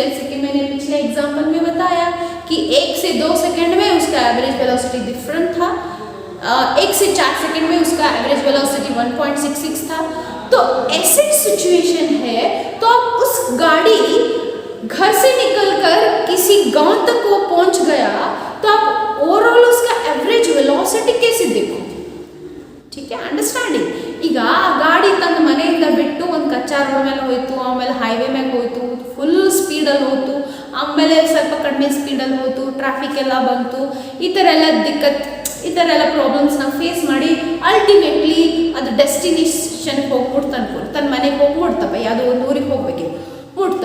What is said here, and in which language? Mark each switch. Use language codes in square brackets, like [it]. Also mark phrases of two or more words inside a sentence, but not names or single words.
[hi] जैसे कि मैंने पिछले एग्जाम्पल में बताया कि 1 से 2 सेकंड में उसका [en] average velocity [hi] डिफरेंट था, 1 से 4 सेकंड में उसका [en] average velocity [hi] 1.66 था। तो ऐसी सिचुएशन है तो आप उस गाड़ी घर से निकलकर किसी गांव तक वो पहुंच गया तो आप ओवरऑल उसका [en] average velocity [hi] कैसे देखोगे, ठीक है। [kn] ಅಂಡರ್ಸ್ಟ್ಯಾಂಡಿಂಗ್ ಈಗ ಗಾಡಿ ತನ್ನ ಮನೆಯಿಂದ ಬಿಟ್ಟು ಒಂದು ಕಚ್ಚಾ ರೋಡ್ ಮೇಲೆ ಹೋಯಿತು, ಆಮೇಲೆ ಹೈವೇ ಮೇಲೆ ಹೋಯಿತು, ಫುಲ್ ಸ್ಪೀಡಲ್ಲಿ ಹೋಯ್ತು, ಆಮೇಲೆ ಸ್ವಲ್ಪ ಕಡಿಮೆ ಸ್ಪೀಡಲ್ಲಿ ಹೋಯ್ತು, ಟ್ರಾಫಿಕ್ ಎಲ್ಲ ಬಂತು, ಈ ಥರ ಎಲ್ಲ ದಿಕ್ಕತ್, ಈ ಥರ ಎಲ್ಲ ಪ್ರಾಬ್ಲಮ್ಸ್ನ ಫೇಸ್ ಮಾಡಿ ಅಲ್ಟಿಮೇಟ್ಲಿ ಅದು ಡೆಸ್ಟಿನೇಷನ್ಗೆ ಹೋಗ್ಬಿಡ್ತು ಅನ್ಕೊಂಡು ತನ್ನ ಮನೆಗೆ ಹೋಗ್ಬಿಡ್ತಪ್ಪ, ಯಾವುದೋ ಒಂದು ಊರಿಗೆ ಹೋಗ್ಬೇಕಿತ್ತು ಮುಟ್ತು.